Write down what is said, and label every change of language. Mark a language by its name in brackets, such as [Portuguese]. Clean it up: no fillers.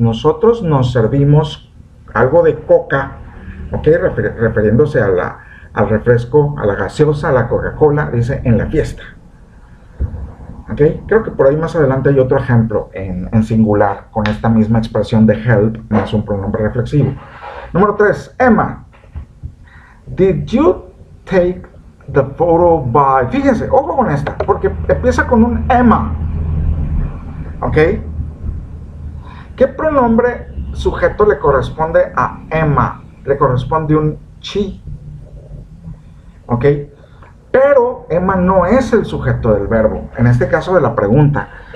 [Spanish] Nosotros nos servimos algo de coca, ¿ok? Refiriéndose al refresco, a la gaseosa, a la Coca-Cola, dice en la fiesta. ¿Ok? Creo que por ahí más adelante hay otro ejemplo en singular con esta misma expresión de help más un pronombre reflexivo. Número 3, Emma. [English] Did you take the photo by... [Spanish] Fíjense, ojo con esta, porque empieza con un Emma. ¿Ok? ¿Qué pronombre sujeto le corresponde a Emma? Le corresponde un she. ¿Ok? Pero Emma no es el sujeto del verbo, en este caso de la pregunta.